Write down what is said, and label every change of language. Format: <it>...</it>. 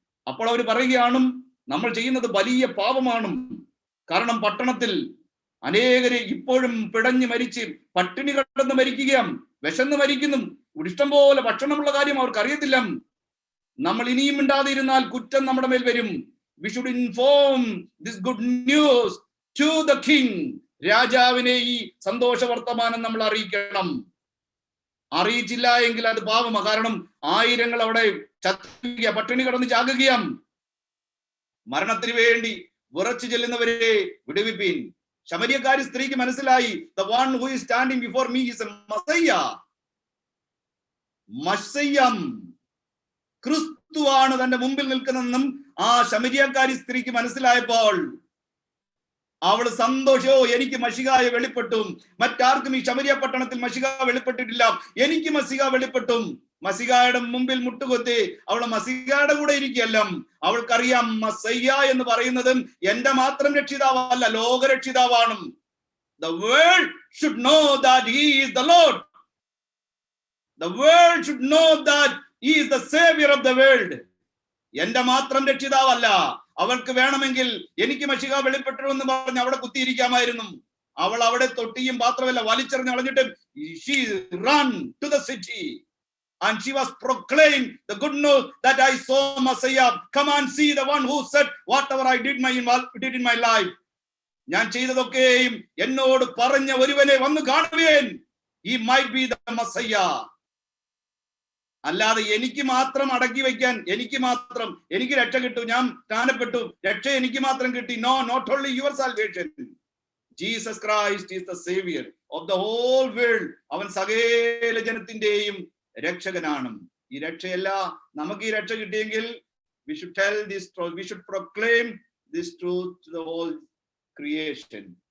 <ml>അപ്പോൾ അവർ പറയുകയാണ്, നമ്മൾ ചെയ്യുന്നത് വലിയ പാപമാണ്. കാരണം പട്ടണത്തിൽ അനേകരെ ഇപ്പോഴും പിടഞ്ഞു മരിച്ച് പട്ടിണി കിടന്ന് മരിക്കുകയാണ്, വിശന്ന് മരിക്കുന്നു. ഇവിടെ ഇഷ്ടം പോലെ ഭക്ഷണമുള്ള കാര്യം അവർക്ക് അറിയത്തില്ല. നമ്മൾ ഇനിയും മിണ്ടാതെ ഇരുന്നാൽ കുറ്റം നമ്മുടെ മേൽ വരും.</ml> <en>We should inform this good news to the king.</en> <ml>രാജാവിനെ ഈ സന്തോഷ വർത്തമാനം നമ്മൾ അറിയിക്കണം. അറിയിച്ചില്ല എങ്കിൽ അത് പാപമാണ്. കാരണം ആയിരങ്ങൾ അവിടെ ചത്തുക, പട്ടിണി കിടന്ന് ചാകുകയാം. മരണത്തിന് വേണ്ടി വിറച്ചു ചെല്ലുന്നവരെ വിടുവിപ്പീൻ. ശമരിയക്കാരി സ്ത്രീക്ക് മനസ്സിലായി,</ml> <en>the one who is standing before me is a Messiah.</en> <ml>മശയ്യം ക്രിസ്തുവാണ് തന്റെ മുമ്പിൽ നിൽക്കുന്നതെന്നും ആ ശമരിയക്കാരി സ്ത്രീക്ക് മനസ്സിലായപ്പോൾ അവൾ സന്തോഷോ, എനിക്ക് മശിഹായ വെളിപ്പെട്ടും. മറ്റാർക്കും ഈ ശമരിയ പട്ടണത്തിൽ മശിഹ വെളിപ്പെട്ടിട്ടില്ല, എനിക്ക് മശിഹ വെളിപ്പെട്ടും. മശിഹായുടെ മുമ്പിൽ മുട്ടുകൊത്തി അവൾ മശിഹായുടെ കൂടെ ഇരിക്കുകയല്ല. അവൾക്കറിയാം മസയ്യ എന്ന് പറയുന്നതും എന്റെ മാത്രം രക്ഷിതാവല്ല, ലോകരക്ഷിതാവാണ്.</ml> <en>The world should know that he is the Lord. The world should know that he is the savior of the world.</en> <ml>എന്റെ മാത്രം രക്ഷിതാവല്ല. അവൾക്ക് വേണമെങ്കിൽ എനിക്ക് മശിഹ വെളിപ്പെട്ടു എന്ന് പറഞ്ഞ് അവിടെ കുത്തിയിരിക്കാമായിരുന്നു. അവൾ അവിടെ തൊട്ടിയും പാത്രമല്ല വലിച്ചെറിഞ്ഞ് കളഞ്ഞിട്ട്</ml> <en>she ran to the city and she was proclaiming the good news that I saw Messiah. Come and see the one who said whatever I did in my life.</en> <ml>ഞാൻ ചെയ്തതൊക്കെയും എന്നോട് പറഞ്ഞ ഒരുവനെ വന്ന് കാണുവേൻ.</ml> <en>He might be the Messiah.</en> <ml>അല്ലാതെ എനിക്ക് മാത്രം അടക്കി വയ്ക്കാൻ, എനിക്ക് രക്ഷ കിട്ടും, ഞാൻ സ്ഥാനപ്പെട്ടു, രക്ഷ എനിക്ക് മാത്രം കിട്ടി.</ml> <en>No, not only your salvation. Jesus Christ is the saviour of the whole world.</en> <ml>അവൻ സകല ജനത്തിന്റെയും രക്ഷകനാണ്. ഈ രക്ഷയല്ല, നമുക്ക് ഈ രക്ഷ കിട്ടിയെങ്കിൽ</ml> <en>we should tell this truth, we should proclaim this truth to the whole creation.</en>